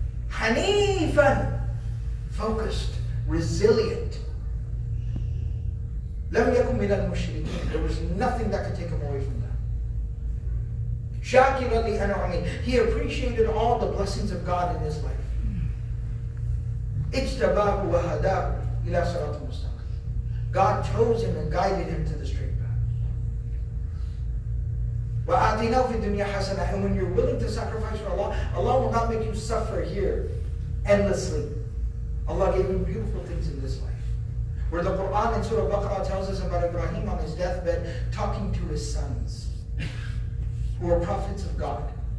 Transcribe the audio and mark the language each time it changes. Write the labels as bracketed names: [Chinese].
[English] Hanifan, focused, resilient. [Arabic] لَمْ يَكُنْ مِنَ الْمُشْرِكِينَ. [English] There was nothing that could take him away from that. [Arabic] شَاكِرًا لِأَنْعُمِهِ. [English] He appreciated all the blessings of God in his life. [Arabic] اجتباه وهداه إلى صراط مستقيم. [English] God chose him and guided him to the straight path. [Arabic] وَآتِينَاهُ فِي الدُّنْيَا حَسَنَةً. [English] And when you're willing to sacrifice for Allah, Allah will not make you suffer here endlessly. Allah gave him beautiful things in this life. Where the Quran in Surah Baqarah tells us about Ibrahim on his deathbed talking to his sons, who were prophets of God.